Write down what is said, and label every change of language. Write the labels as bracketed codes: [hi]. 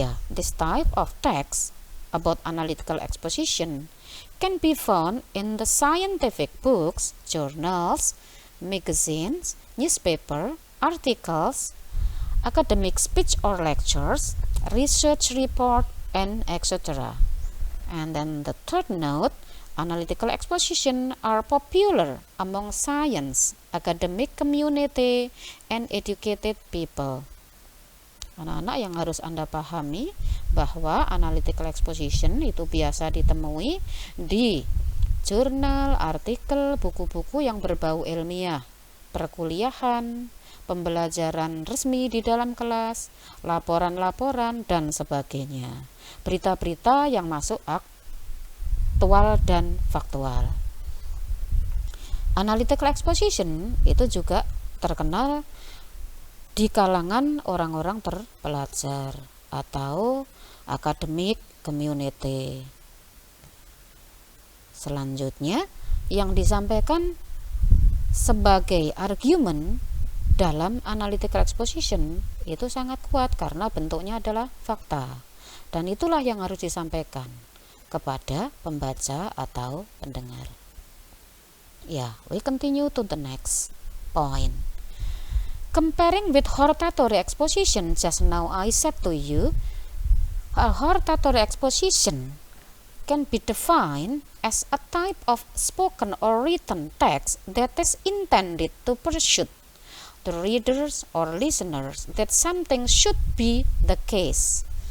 [en] This type of text about analytical exposition can be found in the scientific books, journals, magazines, newspaper, articles, academic speech or lectures, research report, and etc. And then the third note, analytical exposition are popular among science, academic community, and educated people. [id] Anak-anak yang harus Anda pahami bahwa analytical exposition itu biasa ditemui di jurnal, artikel, buku-buku yang berbau ilmiah, perkuliahan, pembelajaran resmi di dalam kelas, laporan-laporan, dan sebagainya. Berita-berita yang masuk aktual dan faktual. Analytical exposition itu juga terkenal di kalangan orang-orang terpelajar atau [en] academic community. [id] Selanjutnya, yang disampaikan sebagai argumen dalam analytical exposition itu sangat kuat karena bentuknya adalah fakta, dan itulah yang harus disampaikan kepada pembaca atau pendengar. [en] We continue to the next point. Comparing with hortatory exposition, just now I said to you, a hortatory exposition can be defined as a type of spoken or written text that is intended to persuade the readers or listeners that something should be the case.